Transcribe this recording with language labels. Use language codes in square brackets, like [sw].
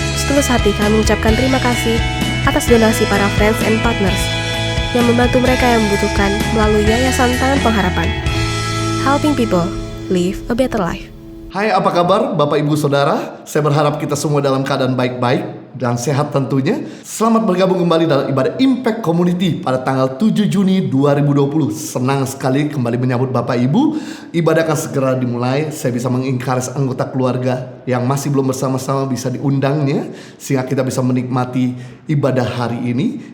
[id] Setulus hati kami mengucapkan terima kasih atas donasi para [en] friends and partners [id] yang membantu mereka yang membutuhkan melalui Yayasan Tahan Pengharapan. [en] Helping people live a better life. [id] Hai, apa kabar Bapak Ibu Saudara? Saya berharap kita semua dalam keadaan baik-baik dan sehat tentunya. Selamat bergabung kembali dalam ibadah Impact Community pada tanggal 7 Juni 2020. Senang sekali kembali menyambut Bapak Ibu. Ibadah akan segera dimulai. Saya bisa mengencourage anggota keluarga yang masih belum bersama-sama bisa diundangnya, sehingga kita bisa menikmati ibadah hari ini.